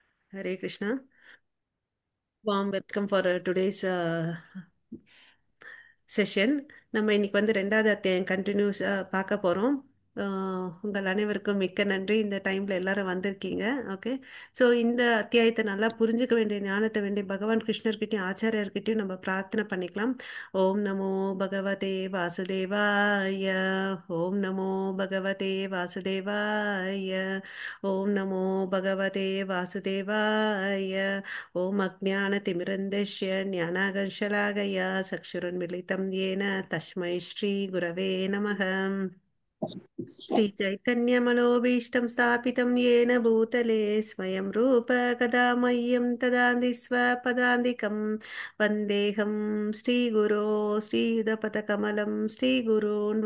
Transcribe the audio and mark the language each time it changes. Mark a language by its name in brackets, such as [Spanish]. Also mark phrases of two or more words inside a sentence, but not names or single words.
[Sanskrit] हरे कृष्ण. [English] Warm welcome for today's செஷன். [Tamil] நம்ம இன்னைக்கு வந்து ரெண்டாவது அத்தியாயம் கண்டினியூஸாக பார்க்க போகிறோம். உங்கள் அனைவருக்கும் மிக்க நன்றி. இந்த டைமில் எல்லாரும் வந்திருக்கீங்க. ஓகே. ஸோ இந்த அத்தியாயத்தை நல்லா புரிஞ்சுக்க வேண்டிய ஞானத்தை வேண்டிய பகவான் கிருஷ்ணர்கிட்டையும் ஆச்சாரியர்கிட்டையும் நம்ம பிரார்த்தனை பண்ணிக்கலாம். [Sanskrit] ओं नमो भगवते वासुदेवाय. ओं नमो भगवते वासुदेवाय. ओं नमो भगवते वासुदेवाय. ओम् अज्ञानतिमिरान्धस्य ज्ञानाञ्जनशलाकया சக்ஷுருन्मिलितं येन तस्मै श्रीगुरवे नमः. श्रीचैतन्यमनोभीष्टं स्थापितं येन भूतले स्वयं रूप कदा मह्यं ददाति स्वपदान्तिकं वन्देऽहं श्रीगुरो श्रीयुतपदकमलं श्रीगुरून्